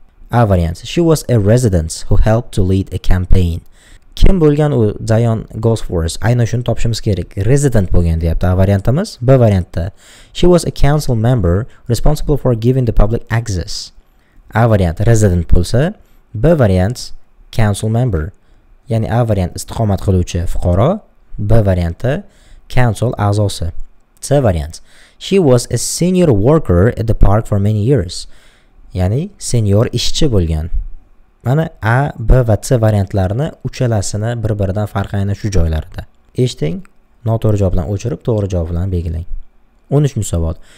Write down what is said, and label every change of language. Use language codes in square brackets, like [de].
[en] A variant, she was a resident who helped to lead a campaign. [uz] Kim bo'lgan u Diane Gosworth? Aynan shuni topishimiz kerak. Resident bo'lgan deyapti A variantimiz. B variantda [en] she was a council member responsible for giving the public access. [uz] A variant resident bo'lsa, B variant council member. Ya'ni A variant istiqomat qiluvchi fuqaro, B variantda council a'zosi. [en] C variant, she was a senior worker at the park for many years. [uz] Ya'ni senior ishchi bo'lgan. Mana A, B va C variantlarini uchalasini bir-biridan farqi aynan shu joylarida. Eshiting, noto'g'ri javoblarni o'chirib, to'g'ri javoblarni belgilang. 13-savol.